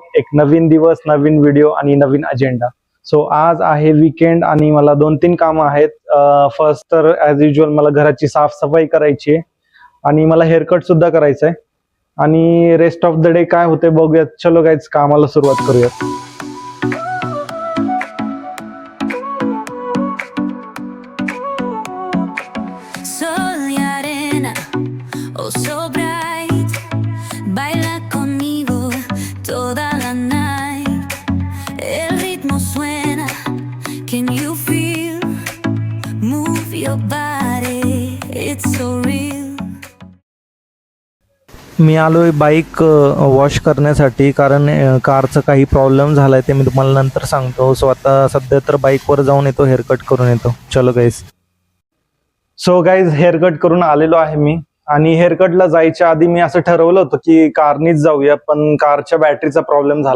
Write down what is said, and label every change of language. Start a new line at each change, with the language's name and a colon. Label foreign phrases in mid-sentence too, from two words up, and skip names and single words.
Marathi: एक नवीन दिवस, नवीन व्हिडिओ आणि नवीन अजेंडा. सो आज आहे वीकेंड आणि मला 2-3 कामं आहेत. फर्स्ट तर
English: as usual
Marathi: मला घराची साफसफाई करायची आहे आणि मला हेअरकट सुद्धा करायचं आहे. आणि
English: rest of the day
Marathi: काय होते बघूयात. चलो गाईज, कामाला सुरुवात करूयात.
Spanish: Sol y arena,
English: oh so bright,
Spanish: baila conmigo toda la night. El ritmo suena,
English: can you feel? Move your body, it's so real.
Marathi: मी आलोय
English: bike wash
Marathi: करण्यासाठी, कारण कारचं काही प्रॉब्लेम झालाय ते मी तुम्हाला नंतर सांगतो. सो आता सध्या तर बाईकवर जाऊन येतो, हेअरकट करून येतो. चलो गाईस.
English: so guys,
Marathi: हेअरकट करून आलेलो आहे मी. आणि हेअरकटला जायच्या आधी मी असं ठरवलं होतं की कारनीच जाऊया, पण कारच्या बॅटरीचा प्रॉब्लेम झाला.